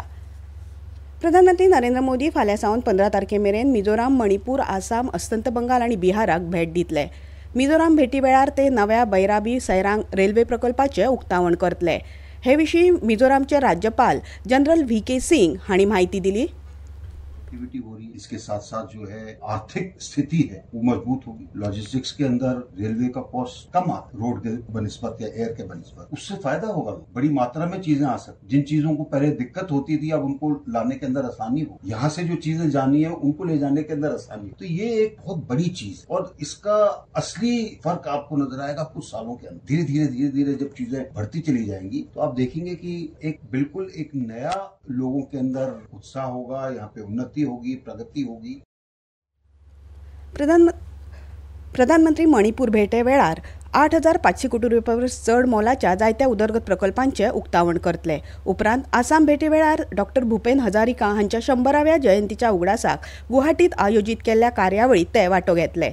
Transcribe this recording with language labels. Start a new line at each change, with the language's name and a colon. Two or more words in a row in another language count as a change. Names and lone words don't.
Konkani: प्रधानमंत्री नरेंद्र मोदी फाल्यां सावन 15 तारखे मेरेन मिझोराम, मणिपूर, आसाम, अस्तंत बंगाल आनी बिहाराक भेट दितले. मिझोराम भेटी वेळार ते नव्या बैराबी सैरांग रेल्वे प्रकल्पाचें उक्तावण करतले. हे विशीं मिझोरामचे राज्यपाल जनरल व्ही.के. सिंग हांणी माहिती दिली.
Hindi: एक्टिविटी हो रही है, इसके साथ साथ जो है आर्थिक स्थिति है वो मजबूत होगी. लॉजिस्टिक्स के अंदर रेलवे का कॉस्ट कम आता, रोड के बनिस्बत या एयर के बनिस्बत, उससे फायदा होगा. बड़ी मात्रा में चीजें आ सकती, जिन चीजों को पहले दिक्कत होती थी अब उनको लाने के अंदर आसानी हो. यहाँ से जो चीजें जानी है उनको ले जाने के अंदर आसानी हो. तो ये एक बहुत बड़ी चीज और इसका असली फर्क आपको नजर आएगा कुछ सालों के अंदर. धीरे धीरे जब चीजें बढ़ती चली जाएंगी तो आप देखेंगे कि एक बिल्कुल एक नया लोगों के अंदर उत्साह होगा, यहाँ पे उन्नति होगी, प्रगति होगी.
Konkani: प्रधानमंत्री मणिपूर भेटे वेळार 8,500 कोटी रुपया परस चड मोलाच्या जायत्या उदरगत प्रकल्पांचे उक्तावण करतले. उपरांत आसाम भेटे वेळार डॉ. भुपेन हजारिका हांच्या 100व्या जयंतीच्या उगडासाक गुवाहाटीत आयोजीत केल्ल्या कार्यावळीत ते वांटो घेतले.